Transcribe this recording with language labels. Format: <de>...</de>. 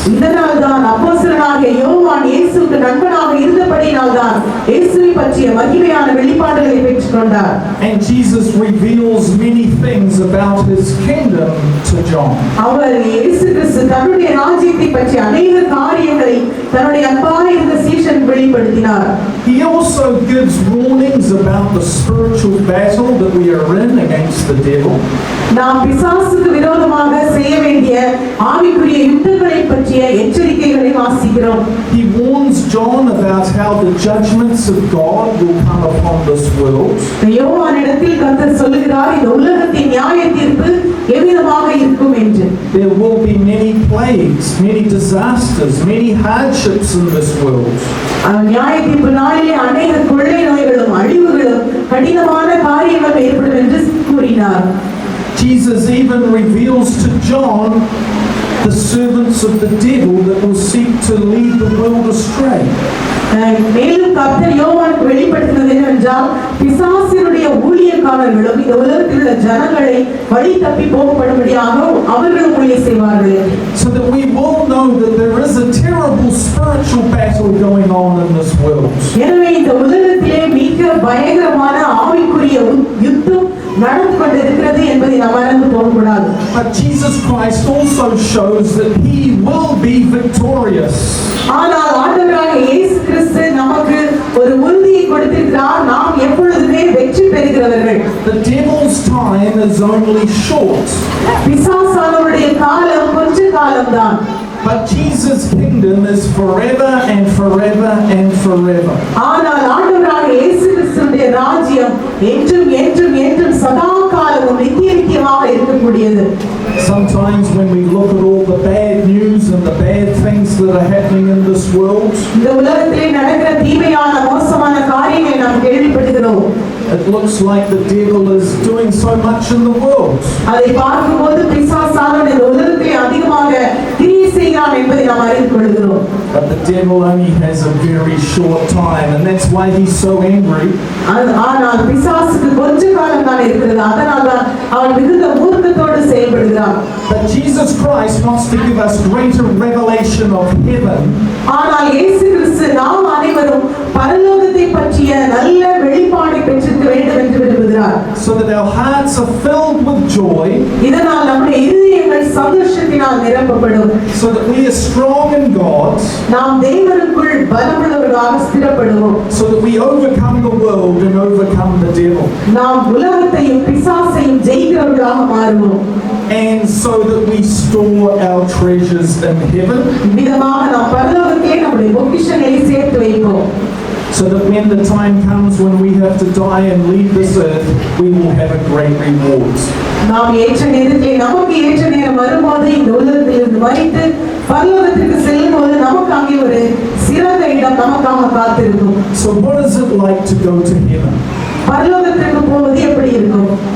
<ta>இதனால் தான் அப்போஸ்தலனாகிய யோவான் இயேசு இயேசுவுக்கு நண்பனாக இருந்தபடியினால்தான் இயேசுவை பற்றிய மகிமையான வெளிப்பாடுகளை பெற்றுக்கொண்டார்.</ta> <en>And Jesus reveals many things about his kingdom to John.</en> <ta>அவர் இயேசு கிறிஸ்து தன்னுடைய ராஜ்யத்தை பற்றி அநேக காரியங்களை தன்னுடைய அன்பான இருந்த சீஷன் வெளிப்படுத்தினார்.</ta> <en>He also gives warnings about the spiritual battle that we are in against the devil.</en> <ta>நாம் பிசாசுக்கு விரோதமாக செய்ய வேண்டிய ஆவிக்குரிய யுத்தங்களை பற்றிய எச்சரிக்கைகளை வாசிக்கிறோம்.</ta> <en>He warns John about how the judgments of God will come upon this world.</en> <ta>யோவானிடத்தில் கர்த்தர் சொல்லுகிறார், இந்த உலகத்தின் நியாய தீர்ப்பு எவ்விதமாக இருக்கும் என்று.</ta> <en>There will be many plagues, many disasters, many hardships in this world.</en> <ta>நியாய தீர்ப்பு நாளிலே அநேக கொள்ளை நோய்களும் அழிவுகளும் கடினமான காரியங்கள் ஏற்படும் என்று கூறினார்.</ta> <en>Jesus even reveals to John the servants of the devil that will seek to lead the world astray.</en> <ta>மேலும் கர்த்தர் யோவானுக்கு வெளிப்படுத்தினது என்னவென்றால், பிசாசினுடைய ஊழியக்காரர்களும் இந்த உலகத்தில் உள்ள ஜனங்களை வழி தப்பி போகப்படும்படியாக அவர்களும் ஊழியம் செய்வார்கள்.</ta> <en>So that we will know that there is a terrible spiritual battle going on in this world.</en> <ta>எனவே இந்த உலகத்திலே மிக பயங்கரமான ஆவிக்குரிய யுத்தம் நடந்து கொண்டிருக்கிறது என்பதை நாம் மறந்து போகக்கூடாது.</ta> <en>But Jesus Christ also shows that he will be victorious.</en> <ta>ஆனால் ஆண்டவராகிய இயேசு கிறிஸ்து நமக்கு ஒரு உறுதியை கொடுத்திருக்கிறார், நாம் எப்பொழுதுமே வெற்றி பெறுகிறவர்கள்.</ta> <en>The devil's time is only short.</en> <ta>பிசாசானவருடைய காலம் கொஞ்ச காலம்தான்.</ta> <en>But Jesus' kingdom is forever and forever and forever.</en> <ta>ஆனால் ஆண்டவராகிய இயேசு கிறிஸ்துவின் ராஜ்யம் என்றும் என்றும் என்றும் சதா காலமும் நித்தியமாக இருக்கக்கூடியது.</ta> <en>Sometimes when we look at all the bad news and the bad things that are happening in this world,</en> <ta>இந்த உலகத்திலே நடக்கிற தீமையான மோசமான காரியங்களை நாம் கேள்விப்படுகிறோம்.</ta> <en>it looks like the devil is doing so much in the world.</en> <ta>அதை பார்க்கும்போது பிசாசானவன் இந்த உலகத்திலே அதிகமாக கிரியை செய்கிறான் என்பதை நாம் அறிந்து கொள்கிறோம்.</ta> <en>But the devil only has a very short time, and that's why he's so angry.</en> <ta>ஆனால் பிசாசுக்கு கொஞ்ச காலம் தான் இருக்கிறது, அதனால்தான் அவன் மிகுந்த மூர்க்கத்தோடு செயல்படுகிறான்.</ta> <en>But Jesus Christ wants to give us greater revelation of heaven.</en> <ta>ஆனால் இயேசு கிறிஸ்து நாம் அனைவரும் பரலோகத்தை பற்றிய நல்ல வெளிப்பாடை பெற்றிருக்க வேண்டும் என்று விரும்புகிறார்.</ta> <en>So that our hearts are filled with joy.</en> <ta>இதனால் நம்முடைய இருதயங்கள் சந்தோஷத்தினால் நிரப்பப்படும்.</ta> <en>So that we are strong in God.</en> <ta>நாம் தேவனுக்குள் பலமுள்ளவர்களாக ஸ்திரப்படுவோம்.</ta> <en>So that we overcome the world and overcome the devil.</en> <ta>நாம் உலகத்தையும் பிசாசையும் ஜெயிக்கிறவர்களாக மாறுவோம்.</ta> <en>And so that we store our treasures in heaven.</en> <ta>விதமாக நாம் பரலோகத்திலே நம்முடைய பொக்கிஷங்களை சேர்த்து வைப்போம்.</ta> <en>So that when the time comes when we have to die and leave this earth, we will have a great reward.</en> <ta>நாம் ஏற்ற நேரத்திலே நமக்கு ஏற்ற நேரம் வரும்போது இந்த உலகத்திலிருந்து மரித்து பரலோகத்திற்கு செல்லும்போது நமக்கு அங்கே ஒரு சிறந்த இடம் நமக்காக காத்திருக்கும்.</ta> <en>So what is it like to go to heaven?</en> <ta>பரலோகத்திற்கு போவது எப்படி இருக்கும்?</ta>